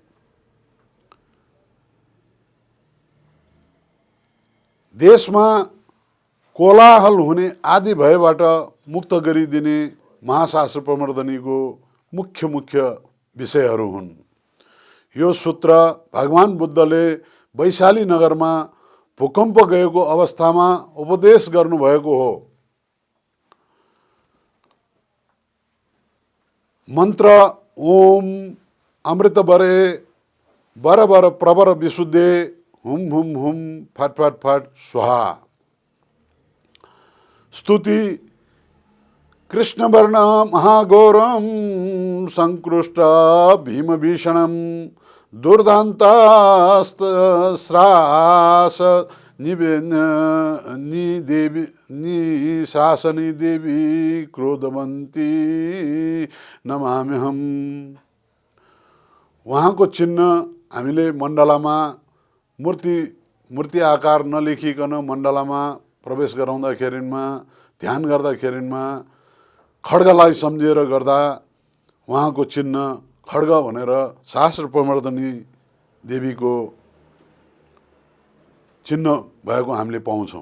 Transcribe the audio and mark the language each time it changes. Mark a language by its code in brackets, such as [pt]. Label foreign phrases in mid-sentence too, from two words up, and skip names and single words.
[ne] देशमा कोलाहल हुने आदि भयबाट मुक्त गरिदिने महाशास्त्र प्रवर्तनीको मुख्य विषयहरू हुन्। यो सूत्र भगवान बुद्धले वैशाली नगरमा भूकम्प गएको अवस्थामा उपदेश गर्नुभएको हो। [sa] मन्त्र ओम अमृत बरे बर बर प्रवर विशुद्धे हुम हुम हुम फट फट फट स्वाहा। स्तुति कृष्णवर्ण महाघोरम संकृष्ट भीमभीषणम दुर्दान्तास्त्रास निशासनी देवी क्रोधवन्ती नमाम्यहम्। [ne] उहाँको चिन्ह हामीले मण्डलामा मूर्ति आकार नलेखिकन मण्डलामा प्रवेश गराउँदाखेरिमा ध्यान गर्दाखेरिमा खड्गलाई सम्झेर गर्दा उहाँको चिन्ह खड्ग भनेर शास्त्र प्रवर्तनी देवीको चिन्ह भएको हामीले पाउँछौँ।